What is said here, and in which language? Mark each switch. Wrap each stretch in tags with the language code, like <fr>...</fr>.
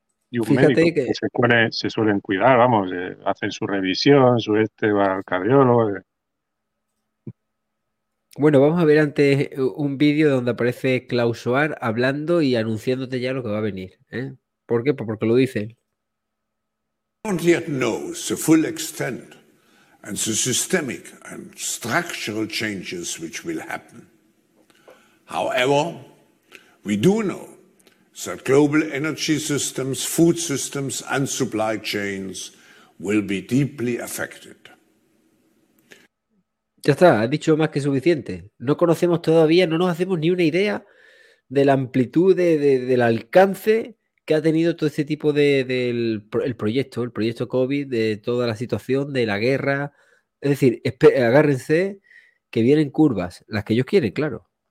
<es>Y un fíjate médico, que se suelen cuidar, vamos, hacen su revisión, va al cardiólogo. Bueno, vamos a ver antes un vídeo donde aparece Klaus Schwab hablando y anunciándote ya lo que va a venir. ¿Por qué? Pues porque lo dice.</es> <en>Don't yet know the full extent and the systemic and structural changes which will happen. However, we do know that global energy systems, food systems and supply chains will be deeply affected.</en> <es>Ya está, has dicho más que suficiente. No conocemos todavía, no nos hacemos ni una idea de la amplitud, del alcance que ha tenido todo este tipo de el proyecto COVID, de toda la situación, de la guerra, Es decir, agárrense que vienen curvas, las que ellos quieren, claro.</es>